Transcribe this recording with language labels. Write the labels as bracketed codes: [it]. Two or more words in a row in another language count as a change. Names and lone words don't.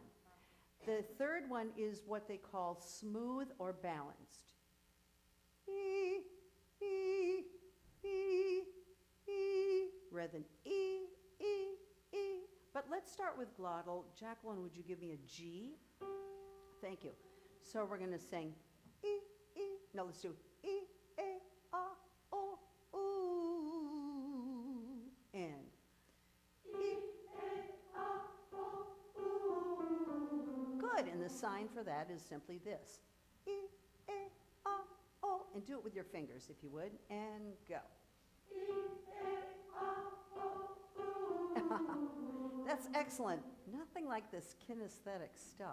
[en] The third one is what they call smooth or balanced. E, E, E, E, rather than E, E, E. But let's start with glottal. Jacqueline, would you give me a G? Thank you. So we're going to sing E, E. No, let's do E, A, A, O, ooh. And E, A, A, O, ooh. Good, and the sign for that is simply this. E, A, A, O. And do it with your fingers, if you would, and go. E, A, A, O, ooh. That's excellent. Nothing like this kinesthetic stuff.